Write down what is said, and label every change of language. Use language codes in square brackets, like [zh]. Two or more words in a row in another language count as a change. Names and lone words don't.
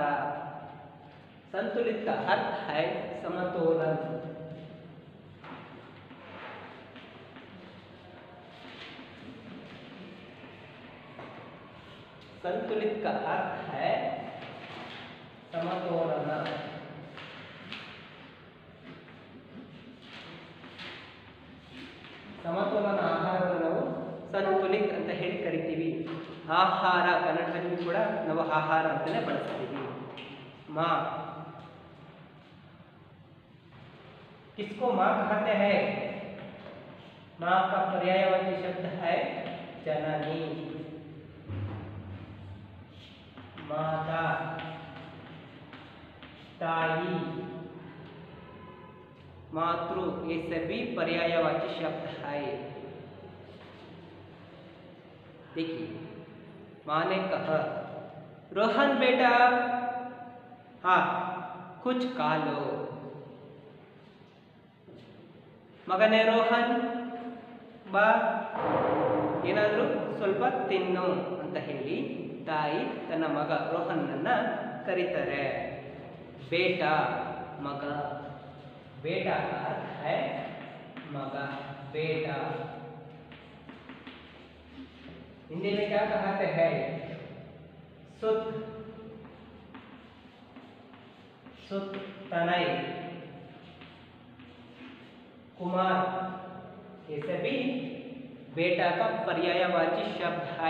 [hi] संतुलित का अर्थ है समतोलन। संतुलित का अर्थ है समतोलन। [kn] ಸಮತೋಲನ ಆಹಾರವನ್ನು ನಾವು ಸಂತುಲಿತ ಅಂತ ಹೇಳಿ ಕರಿತೀವಿ. ಆಹಾರ ಕನ್ನಡದಲ್ಲಿ ಕೂಡ ನಾವು ಆಹಾರ ಅಂತಲೇ ಬಳಸ್ತೀವಿ. [hi] माँ, किसको माँ कहते हैं? माँ का पर्यायवाची शब्द है जननी, माता, ताई, मातृ, ये सभी पर्यायवाची शब्द है। देखिए, माँ ने कहा, रोहन बेटा, हाँ, कुछ खा लो। [kn] ಮಗನೇ ರೋಹನ್, ಬಾ, ಏನಾದರೂ ಸ್ವಲ್ಪ ತಿನ್ನು ಅಂತ ಹೇಳಿ ತಾಯಿ ತನ್ನ ಮಗ ರೋಹನ್ನನ್ನ ಕರೀತಾರೆ. ಬೇಟಾ, ಮಗ. [hi] बेटा का अर्थ है मगा, बेटा। हिंदी में क्या कहते हैं? सुत, सुत, तनय, कुमार, ये सभी बेटा का पर्यायवाची शब्द है.